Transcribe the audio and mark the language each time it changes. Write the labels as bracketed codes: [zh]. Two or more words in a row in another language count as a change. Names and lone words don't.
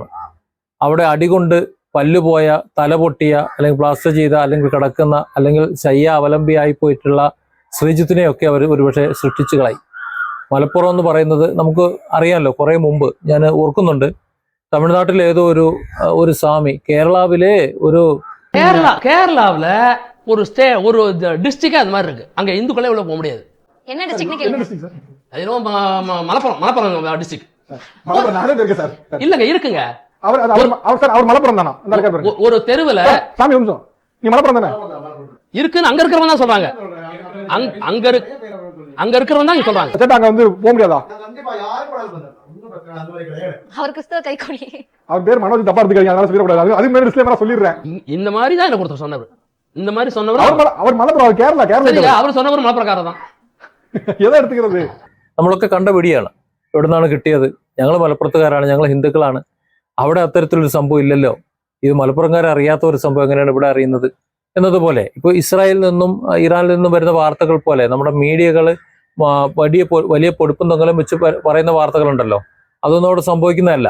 [ml] അവിടെ അടികൊണ്ട് പല്ലുപോയ, തല പൊട്ടിയ, അല്ലെങ്കിൽ പ്ലാസ്റ്റർ ചെയ്ത, അല്ലെങ്കിൽ കിടക്കുന്ന, അല്ലെങ്കിൽ ശയ്യ അവലംബിയായി പോയിട്ടുള്ള ശ്രീജിത്തിനെയൊക്കെ അവർ ഒരുപക്ഷെ സൃഷ്ടിച്ചു കളയും. മലപ്പുറം എന്ന് പറയുന്നത് നമുക്ക് അറിയാമല്ലോ, കുറേ മുമ്പ് ഞാൻ ഓർക്കുന്നുണ്ട്, തമിഴ്നാട്ടിലെ ഏതോ ഒരു സ്വാമി കേരളാവിലെ [ta] கேரளாவில் ஒரு டிஸ்ட்ரிக்ட் அது மாதிரி இருக்கு. அங்க இந்துக்களே உள்ள போக முடியாது. என்ன டிஸ்ட்ரிக்ட்? மலப்புறம் டிஸ்ட்ரிக்ட். இல்லங்க இருக்குங்க. அவர் மலப்புறம் தானா? ஒரு தெருவுல சாமி நிமிஷம், நீ மலப்புறம் தானே இருக்குன்னு அங்க இருக்கிறவங்க தான் சொல்றாங்க. அங்க இருக்கிறவங்க தான் சொல்றாங்க. அங்க வந்து போக முடியாதா? அவர் கிறிஸ்தவ கைகொடி. அவர் பேர் மனோஜ், தப்பா எடுத்துக்காதீங்க, அதனால சொல்லக்கூடாது. அது மேல டிஸ்க்ளைமரா சொல்லிடுறேன். இந்த மாதிரி தான் எனக்கு ஒருத்தர் சொன்னவர். இந்த மாதிரி சொன்னவர் அவர் மலப்புறம், கேரளா. அவர் சொன்னவர் മലപ്പുറക്കാരൻ. [ml] എതാ എടുക്കുന്നത്? നമ്മളൊക്കെ കണ്ട പിടിയാണ്. എവിടെ നിന്നാണ് കിട്ടിയത്? ഞങ്ങൾ മലപ്പുറത്തുകാരാണ്, ഞങ്ങൾ ഹിന്ദുക്കളാണ്, അവിടെ അത്തരത്തിലൊരു സംഭവം ഇല്ലല്ലോ ഇത് മലപ്പുറംകാരെ അറിയാത്ത ഒരു സംഭവം എങ്ങനെയാണ് ഇവിടെ അറിയുന്നത് എന്നതുപോലെ ഇപ്പോൾ ഇസ്രായേലിൽ നിന്നും ഇറാനിൽ നിന്നും വരുന്ന വാർത്തകൾ പോലെ നമ്മുടെ മീഡിയകൾ വലിയ പൊടുപ്പും തൊങ്ങലും വെച്ച് പറയുന്ന വാർത്തകളുണ്ടല്ലോ, അതൊന്നും അവിടെ സംഭവിക്കുന്നതല്ല.